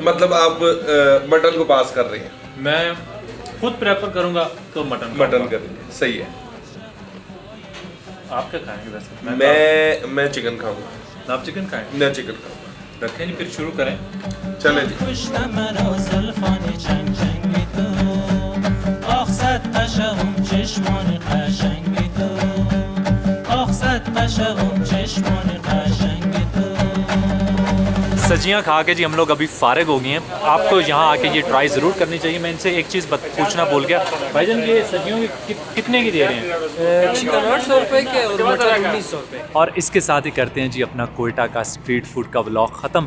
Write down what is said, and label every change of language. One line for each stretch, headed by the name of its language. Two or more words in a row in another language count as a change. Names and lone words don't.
Hindi: मतलब आप मटन को पास कर रहे हैं? मैं खुद प्रेफर करूँगा तो मटन करेंगे, सही है। आप क्या खाएंगे वैसे? मैं चिकन खाऊंगा। आप चिकन खाएंगे? मैं चिकन खाऊंगा। रखें जी, फिर शुरू करें। चले जी।
Persian: کشتم مرا زلفان چنگ چنگ تو آخ صد قشقم چشمان قشنگ تو آخ صد قشقم چشمان قشنگ تو
Hindi: सब्जियाँ खा के जी हम लोग अभी फ़ारिग हो गए हैं। आपको यहाँ आके ये ट्राई ज़रूर करनी चाहिए। मैं इनसे एक चीज़ पूछना भूल गया, भाईजान ये सब्जियों की कितने की दे रहे हैं? चिकन 800 रुपये के और मटन 1900 रुपये। और इसके साथ ही करते हैं जी अपना कोयटा का
English: street food
Hindi: का व्लॉग ख़त्म।